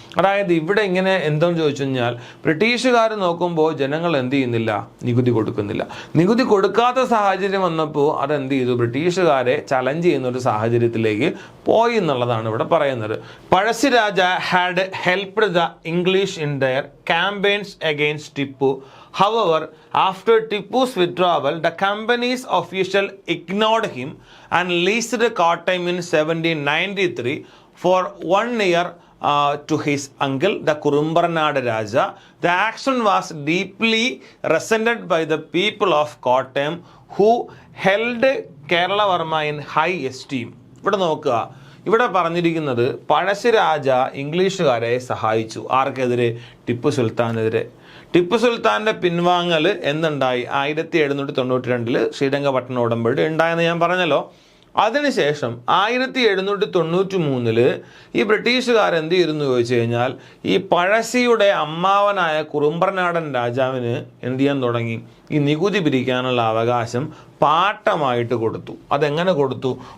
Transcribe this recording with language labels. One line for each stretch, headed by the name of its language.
Malayalam: അതായത് ഇവിടെ ഇങ്ങനെ എന്തോന്ന് ചോദിച്ചു കഴിഞ്ഞാൽ ബ്രിട്ടീഷുകാർ നോക്കുമ്പോൾ ജനങ്ങൾ എന്ത് ചെയ്യുന്നില്ല, നികുതി കൊടുക്കുന്നില്ല. നികുതി കൊടുക്കാത്ത സാഹചര്യം വന്നപ്പോൾ അതെന്ത് ചെയ്തു, ബ്രിട്ടീഷുകാരെ ചലഞ്ച് ചെയ്യുന്ന ഒരു സാഹചര്യത്തിലേക്ക് പോയി എന്നുള്ളതാണ് ഇവിടെ പറയുന്നത്.
English: Pazhassiraja had helped the English in their campaigns against Tipu. However, after Tipu's withdrawal, the company's official ignored him and leased Kottayam in 1793 for 1 year to his uncle, the Kurumbaranad Raja. The action was deeply resented by the people of Kottayam, who held Keralavarma in high esteem.
Malayalam: ഇവിടെ നോക്കുക, ഇവിടെ പറഞ്ഞിരിക്കുന്നത് പഴശ്ശിരാജ ഇംഗ്ലീഷുകാരെ സഹായിച്ചു. ആർക്കെതിരെ? ടിപ്പു സുൽത്താനെതിരെ. ടിപ്പു സുൽത്താൻ്റെ പിൻവാങ്ങൽ എന്നുണ്ടായി 1792 ശ്രീരംഗപട്ടണ ഉടമ്പടി ഉണ്ടായെന്ന് ഞാൻ പറഞ്ഞല്ലോ. അതിനുശേഷം 1793 ഈ ബ്രിട്ടീഷുകാരെന്ത് ചെയ്തെന്ന് ചോദിച്ചു കഴിഞ്ഞാൽ ഈ പഴശ്ശിയുടെ അമ്മാവനായ കുറുമ്പർനാടൻ രാജാവിന് എന്ത് ചെയ്യാൻ തുടങ്ങി, ഈ നികുതി പിരിക്കാനുള്ള അവകാശം പാട്ടമായിട്ട് കൊടുത്തു. അതെങ്ങനെ കൊടുത്തു?